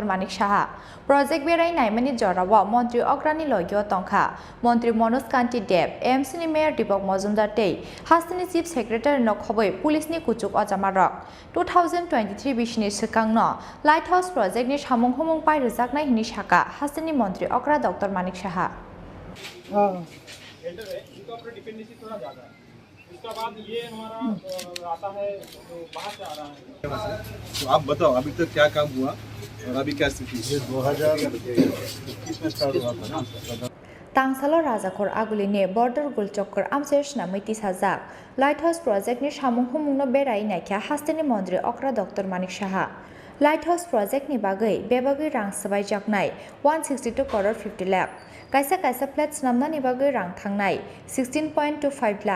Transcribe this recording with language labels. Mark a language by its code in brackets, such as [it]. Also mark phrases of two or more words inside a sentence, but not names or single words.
[trp] Manik Saha Project berai naimani jorawa Montri Okra ni logyo tongkha Montri Manoj Kanti Deb AMC ni Mayor Dipok Mojumdar tei hastini Chief Secretary no khoboi police ni kuchuk ajamarok 2023 bishni sikangno Lighthouse Project ni samung humung pai rujaknai hini saka hastini Montri Okra Dr. Manik Saha [hi] उसका बाद ये हमारा आता है तो बाहर से आ रहा है तो आप बताओ अभी तक क्या काम हुआ और अभी क्या स्थिति है 2021 में स्टार्ट हुआ था ना [trp] Tangsalo Rajakor Aguline Border Gulchokor Amsesh Namiti Sajak Lighthouse Project ni samung humungno berai naikha hastini Montri Okra Dr. Manik Saha Lighthouse Project ni bagai bebagai rang sabai jaknai 162 crore 50 lakh kaisa flats namna ni bagai rang thangnai 16.25 lakh